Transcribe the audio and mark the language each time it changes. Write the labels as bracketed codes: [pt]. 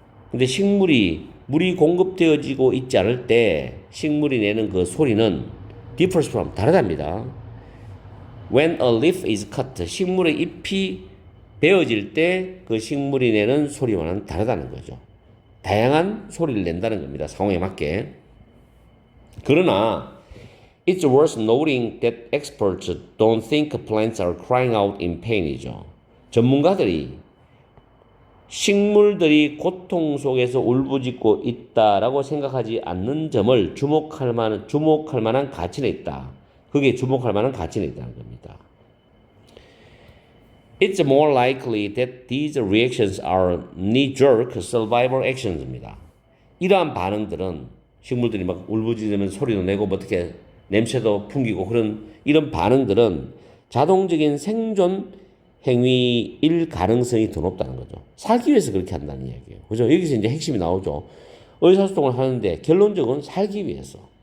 [ko] 근데 물이 공급되어지고 있지 않을 때 식물이 내는 그 소리는 [en] differs from [ko] 다르답니다. [en] When a leaf is cut, [ko] 식물의 잎이 베어질 때 그 식물이 내는 소리와는 다르다는 거죠. 다양한 소리를 낸다는 겁니다. 상황에 맞게. 그러나 [en] It's worth noting that experts don't think plants are crying out in pain이죠. [ko] 전문가들이 식물들이 고통 속에서 울부짖고 있다라고 생각하지 않는 점을 주목할 만한 가치는 있다. 그게 주목할 만한 가치는 있다는 겁니다. [en] It's more likely that these reactions are knee-jerk survival actions입니다. [ko] 이러한 반응들은 식물들이 막 울부짖으면서 소리도 내고 뭐 어떻게 냄새도 풍기고 이런 반응들은 자동적인 생존 행위일 가능성이 더 높다는 거죠. 살기 위해서 그렇게 한다는 이야기예요. 그죠? 여기서 이제 핵심이 나오죠. 의사소통을 하는데 결론적으로는 살기 위해서.